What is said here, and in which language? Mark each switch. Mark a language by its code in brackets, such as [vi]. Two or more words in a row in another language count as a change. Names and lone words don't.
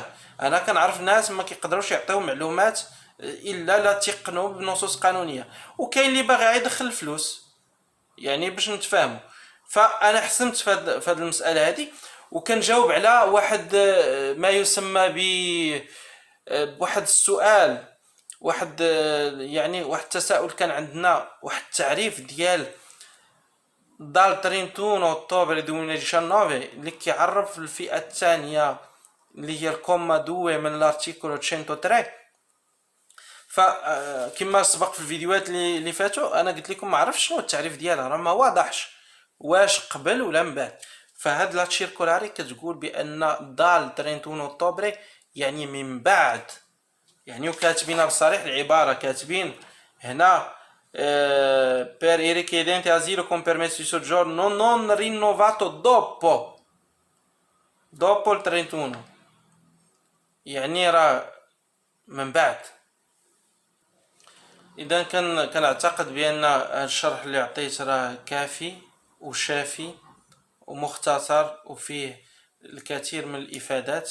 [ar] انا كنعرف ناس ما كيقدروش يعطيو معلومات الا لا تيقنوا بنصوص قانونيه، وكاين اللي باغي يدخل الفلوس يعني باش نتفاهموا. فانا حسمت في هذه المساله هذه، وكنجاوب على واحد ما يسمى ب واحد السؤال، واحد يعني واحد التساؤل كان عندنا، واحد التعريف ديال [it] dal 31 ottobre 2019 [ar] اللي كيعرف الفئه الثانيه اللي هي [it] il comma due [ar] من الارتيكول 103. فكما سبق في الفيديوهات اللي فاتوا انا قلت لكم ما عرفتش شنو التعريف ديالها، راه ما واضحش واش قبل ولا من بعد. فهاد [it] la circolare [ar] كتقول بان [it] dal 31 ottobre [ar] يعني من بعد، يعني وكاتبينها بصريح العباره، كاتبين هنا [it] per i richiedenti asilo con permesso di soggiorno non rinnovato dopo il 31، [ar] يعني راه من بعد. اذا كنعتقد بان هذا الشرح اللي عطيت راه كافي وشافي ومختصر وفيه الكثير من الافادات.